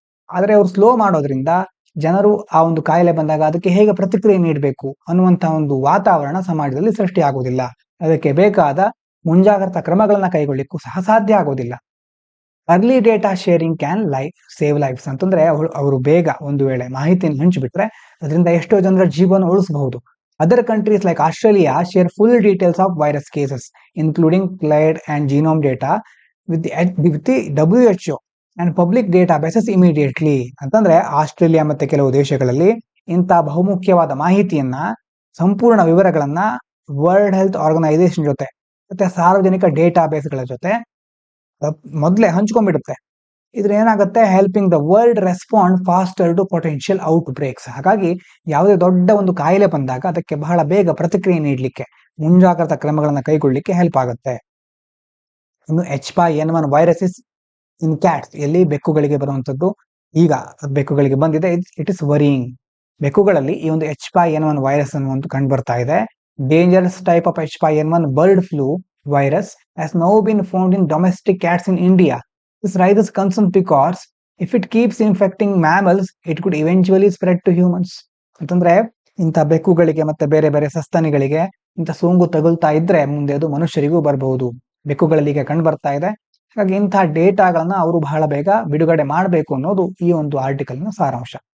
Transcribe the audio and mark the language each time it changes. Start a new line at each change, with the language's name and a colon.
Kannada: ಆದ್ರೆ ಅವ್ರು ಸ್ಲೋ ಮಾಡೋದ್ರಿಂದ ಜನರು ಆ ಒಂದು ಕಾಯಿಲೆ ಬಂದಾಗ ಅದಕ್ಕೆ ಹೇಗೆ ಪ್ರತಿಕ್ರಿಯೆ ನೀಡಬೇಕು ಅನ್ನುವಂತಹ ಒಂದು ವಾತಾವರಣ ಸಮಾಜದಲ್ಲಿ ಸೃಷ್ಟಿ ಆಗುವುದಿಲ್ಲ. ಅದಕ್ಕೆ ಬೇಕಾದ ಮುಂಜಾಗ್ರತಾ ಕ್ರಮಗಳನ್ನ ಕೈಗೊಳ್ಳಿಕ್ಕೂ ಸಹ ಸಾಧ್ಯ ಆಗೋದಿಲ್ಲ.
English: Early data sharing can save lives.
Kannada: ಅಂತಂದ್ರೆ ಅವರು ಬೇಗ ಒಂದು ವೇಳೆ ಮಾಹಿತಿಯನ್ನು ಹಂಚಿಬಿಟ್ರೆ ಅದರಿಂದ ಎಷ್ಟೋ ಜನರ ಜೀವನ ಉಳಿಸಬಹುದು.
English: Other countries like Australia share full details of virus cases, including clade and genome data with the WHO and public databases immediately.
Kannada: ಅಂತಂದ್ರೆ ಆಸ್ಟ್ರೇಲಿಯಾ ಮತ್ತೆ ಕೆಲವು ದೇಶಗಳಲ್ಲಿ ಇಂಥ ಬಹುಮುಖ್ಯವಾದ ಮಾಹಿತಿಯನ್ನ, ಸಂಪೂರ್ಣ ವಿವರಗಳನ್ನ ವರ್ಲ್ಡ್ ಹೆಲ್ತ್ ಆರ್ಗನೈಸೇಷನ್ ಜೊತೆ ಮತ್ತೆ ಸಾರ್ವಜನಿಕ ಡೇಟಾಬೇಸ್ಗಳ ಜೊತೆ ಮೊದಲೇ ಹಂಚ್ಕೊಂಡ್ಬಿಡುತ್ತೆ. ಇದ್ರ ಏನಾಗುತ್ತೆ,
English: Helping the world respond faster to potential outbreaks.
Kannada: ಹಾಗಾಗಿ ಯಾವುದೇ ದೊಡ್ಡ ಒಂದು ಕಾಯಿಲೆ ಬಂದಾಗ ಅದಕ್ಕೆ ಬಹಳ ಬೇಗ ಪ್ರತಿಕ್ರಿಯೆ ನೀಡಲಿಕ್ಕೆ, ಮುಂಜಾಗ್ರತಾ ಕ್ರಮಗಳನ್ನು ಕೈಗೊಳ್ಳಿಕ್ಕೆ ಹೆಲ್ಪ್ ಆಗುತ್ತೆ. ಇನ್ನು H5N1
English: virus in cats,
Kannada: ಎಲ್ಲಿ ಬೆಕ್ಕುಗಳಿಗೆ ಬರುವಂತದ್ದು, ಈಗ ಬೆಕ್ಕುಗಳಿಗೆ ಬಂದಿದೆ.
English: It is worrying.
Kannada: ಬೆಕ್ಕುಗಳಲ್ಲಿ ಈ ಒಂದು H5N1 ವೈರಸ್ ಅನ್ನುವಂತ ಕಂಡು ಬರ್ತಾ ಇದೆ.
English: Dangerous type of H5N1 bird flu virus has now been found in domestic cats in India. This raises concern because if it keeps infecting mammals, it could eventually spread to humans.
Kannada: ಅಂತಂದ್ರೆ ಇಂಥ ಬೆಕ್ಕುಗಳಿಗೆ ಮತ್ತೆ ಬೇರೆ ಬೇರೆ ಸಸ್ತನಿಗಳಿಗೆ ಇಂಥ ಸೋಂಕು ತಗುಲ್ತಾ ಇದ್ರೆ ಮುಂದೆ ಅದು ಮನುಷ್ಯರಿಗೂ ಬರಬಹುದು. ಬೆಕ್ಕುಗಳಲ್ಲಿ ಈಗ ಕಂಡು ಬರ್ತಾ ಇದೆ. ಹಾಗಾಗಿ ಇಂಥ ಡೇಟಾಗಳನ್ನ ಅವರು ಬಹಳ ಬೇಗ ಬಿಡುಗಡೆ ಮಾಡಬೇಕು ಅನ್ನೋದು ಈ ಒಂದು ಆರ್ಟಿಕಲ್ನ ಸಾರಾಂಶ.